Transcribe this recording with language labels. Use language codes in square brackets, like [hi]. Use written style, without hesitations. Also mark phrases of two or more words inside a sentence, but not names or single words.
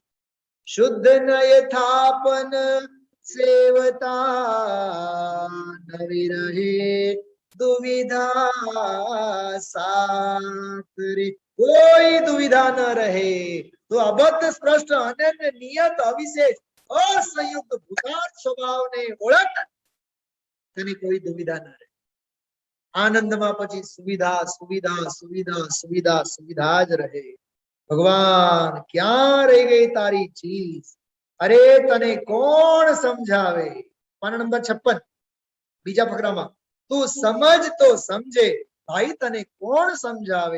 [gu] શુદ્ધ નય થાપન સેવતા, નવી રહે દુવિધા સાથ રે. કોઈ દુવિધા ન રહે તો અબદ્ધ સ્પષ્ટ અનન્ય નિયત અવિશેષ અસંયુક્ત ભૂતાર્થ સ્વભાવને ઓળખ તેની કોઈ દુવિધા ન રહે. આનંદમાં પછી સુવિધા સુવિધા સુવિધા સુવિધા સુવિધા જ રહે. ભગવાન ક્યાં રહી ગઈ તારી ચીજ? અરે તને કોણ સમજાવે? પાના નંબર 56 બીજા ફકરામાં, તું સમજ તો સમજે ભાઈ, તને કોણ સમજાવે?